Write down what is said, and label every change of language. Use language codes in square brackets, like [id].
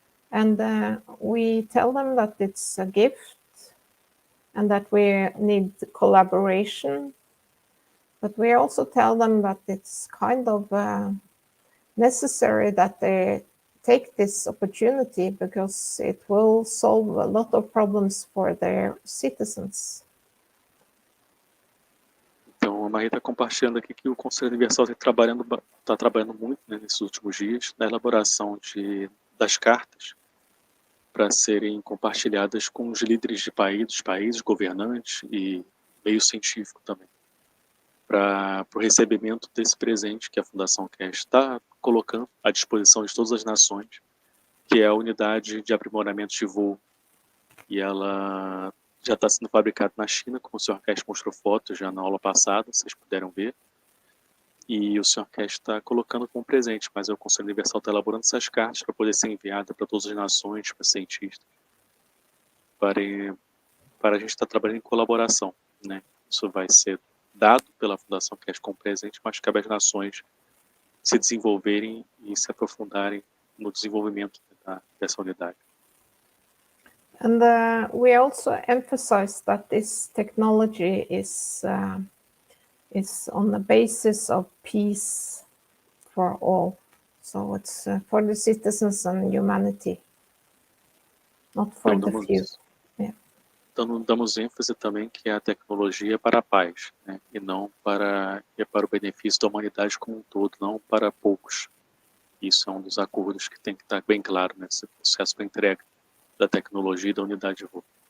[en] And we tell them that it's a gift and that we need collaboration. But we also tell them that it's kind of necessary that they take this opportunity, because it will solve a lot of problems for their citizens. [pt] Então, a Maria está compartilhando aqui que o Conselho Universal está trabalhando muito, né, nesses últimos dias na elaboração das cartas para serem compartilhadas com os líderes de países, governantes e meio científico também, para o recebimento desse presente que a Fundação Cast está colocando à disposição de todas as nações, que é a unidade de aprimoramento de voo. E ela já está sendo fabricada na China, como o Sr. Cast mostrou fotos já na aula passada, vocês puderam ver. E o Sr. Cast está colocando como presente, mas o Conselho Universal está elaborando essas cartas para poder ser enviada para todas as nações, para cientistas, para a gente estar trabalhando em colaboração, né? Isso vai ser dado pela Fundação Cast como presente, mas cabe às nações se desenvolverem e se aprofundarem no desenvolvimento dessa unidade. [en] And we also emphasize that this technology is on the basis of peace for all. So it's for the citizens and humanity, not for the few. [pt] Então, damos ênfase também que a tecnologia é para a paz, né? E não para o benefício da humanidade como um todo, não para poucos. Isso é um dos acordos que tem que estar bem claro nesse processo de entrega da tecnologia e da unidade de voo.